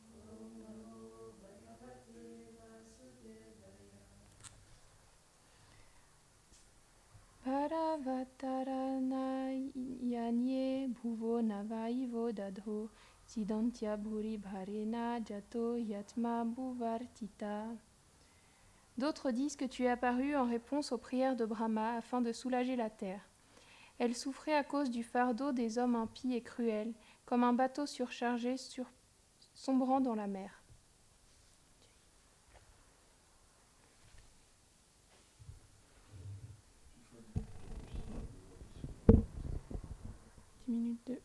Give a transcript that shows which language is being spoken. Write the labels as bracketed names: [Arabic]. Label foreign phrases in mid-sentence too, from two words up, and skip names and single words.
[Sanskrit] Paravataranyanye bhuvo navaivo dadho sidantya bhuri bharena jato yatma bhuvartita. [French] D'autres disent que tu es apparu en réponse aux prières de Brahma afin de soulager la terre. Elle souffrait à cause du fardeau des hommes impies et cruels, comme un bateau surchargé sombrant dans la mer. 10 minutes de...